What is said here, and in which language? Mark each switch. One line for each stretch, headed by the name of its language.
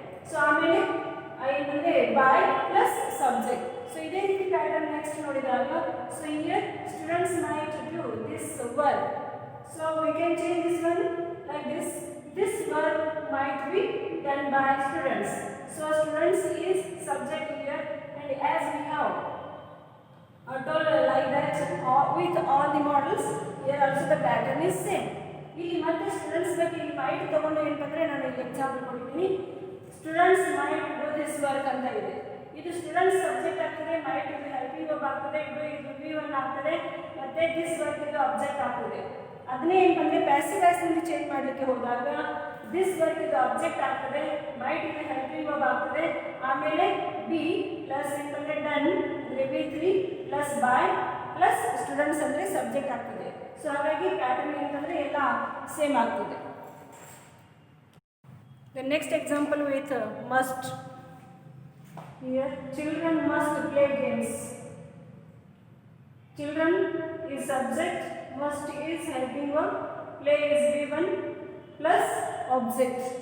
Kannada: So ಆಮೇಲೆ ಏನಂದರೆ by plus subject.
English: so
Kannada: ಇದೇ ರೀತಿ ಪ್ಯಾಟರ್ನ್ ನೆಕ್ಸ್ಟ್ ನೋಡಿದಾಗ,
English: So here students might do this work. So we can change this one like this. This work might be done by students. So students is subject here, and as we have told like that with all the models, here also the pattern is same.
Kannada: ಇಲ್ಲಿ ಮತ್ತೆ students ಬಗ್ಗೆ ಇಲ್ಲಿ mite ತಗೊಂಡು ಏನಂತಂದ್ರೆ ನಾನು ಇಲ್ಲಿ example ಕೊಡ್ತೀನಿ.
English: students might do this work
Kannada: ಅಂತ ಇದೆ. ಇದು ಸ್ಟೂಡೆಂಟ್ಸ್ ಸಬ್ಜೆಕ್ಟ್ ಆಗ್ತದೆ, ಮೈಟ್ ಇದು ಹೆಲ್ಪಿಂಗ್ ವರ್ಬ್ ಆಗ್ತದೆ, ಇದು V1 ಆಗ್ತದೆ, ಮತ್ತೆ ದಿಸ್ ವರ್ಕ್ ಇದು ಆಬ್ಜೆಕ್ಟ್ ಆಗ್ತದೆ. ಅದನ್ನೇ ಏನಂದ್ರೆ ಪ್ಯಾಸಿವ್ ವಾಯ್ಸ್ ನಲ್ಲಿ ಚೇಂಜ್ ಮಾಡಲಿಕ್ಕೆ ಹೋದಾಗ ದಿಸ್ ವರ್ಕ್ ಇದು ಆಬ್ಜೆಕ್ಟ್ ಆಗ್ತದೆ, ಮೈಟ್ ಇದು ಹೆಲ್ಪಿಂಗ್ ವರ್ಬ್ ಆಗ್ತದೆ, ಆಮೇಲೆ ಬಿ ಪ್ಲಸ್ ಏನಂದ್ರೆ ಡನ್ ಅಂದ್ರೆ V3 plus by plus students ಅಂದ್ರೆ ಸಬ್ಜೆಕ್ಟ್ ಆಗ್ತದೆ. ಸೊ ಹಾಗಾಗಿ ಪ್ಯಾಟರ್ನ್ ಏನಂದ್ರೆ ಎಲ್ಲ ಸೇಮ್ ಆಗ್ತದೆ.
English: The next example with must. Here children must play games. Children is subject, must is helping verb, play is V1 plus object.